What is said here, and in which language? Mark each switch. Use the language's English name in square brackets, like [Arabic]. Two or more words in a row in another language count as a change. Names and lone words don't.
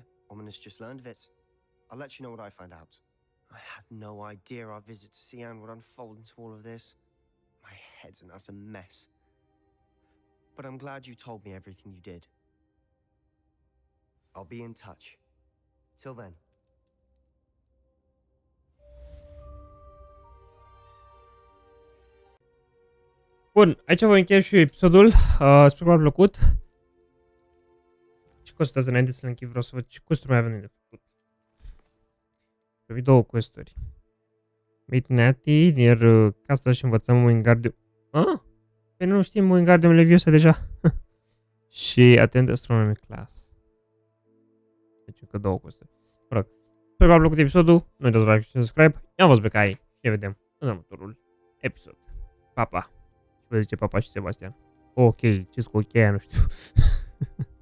[English] Ominous just learned of it. I'll let you know what I find out. I had no idea our visit to Sian would unfold into all of this. My head's an utter mess. But I'm glad you told me everything you did. I'll be in touch. Till then. [Romanian] Bun, aici voi încheia și eu episodul. Sper că v-a plăcut. Ce costează înainte să-l închid? Vreau să văd ce quest-uri mai avem de făcut. Trebuie două quest-uri. [English] Meet Natty, [Romanian] iar castle și învățăm Wingardium. Păi nu știm Wingardium Leviosa deja. Și [English] attend astronomy class. [Romanian] Deci încă două quest-uri. Mă rog. Sper că v-a plăcut episodul. Nu uitați să like și subscribe. I-am fost Becai. Ne vedem în următorul episod. Pa, pa. Vă zice Papa și Sebastian. Ok, ce-s cu cheia, nu știu.